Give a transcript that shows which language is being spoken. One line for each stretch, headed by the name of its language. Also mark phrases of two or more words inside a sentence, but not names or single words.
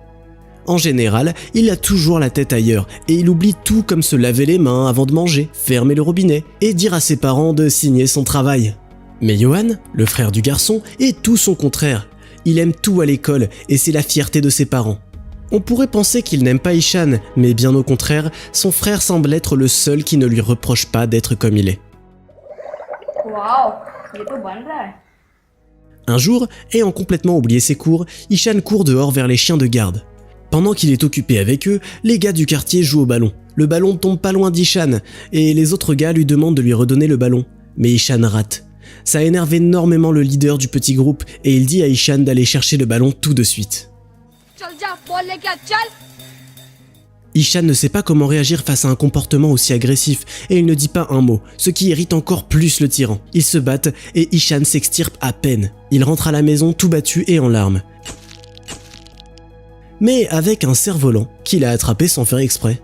French: En général, il a toujours la tête ailleurs et il oublie tout comme se laver les mains avant de manger, fermer le robinet et dire à ses parents de signer son travail. Mais Johan, le frère du garçon, est tout son contraire. Il aime tout à l'école et c'est la fierté de ses parents. On pourrait penser qu'il n'aime pas Ishan, mais bien au contraire, son frère semble être le seul qui ne lui reproche pas d'être comme il est.
Hindi: Wow, ये तो बन रहा है.
French: Un jour, ayant complètement oublié ses cours, Ishan court dehors vers les chiens de garde. Pendant qu'il est occupé avec eux, les gars du quartier jouent au ballon. Le ballon tombe pas loin d'Ishan, et les autres gars lui demandent de lui redonner le ballon. Mais Ishan rate. Ça énerve énormément le leader du petit groupe, et il dit à Ishan d'aller chercher le ballon tout de suite.
Hindi: चल जा बॉल लेके आ, चल.
French: Ishan ne sait pas comment réagir face à un comportement aussi agressif et il ne dit pas un mot, ce qui irrite encore plus le tyran. Ils se battent et Ishan s'extirpe à peine. Il rentre à la maison tout battu et en larmes. Mais avec un cerf-volant qu'il a attrapé sans faire exprès.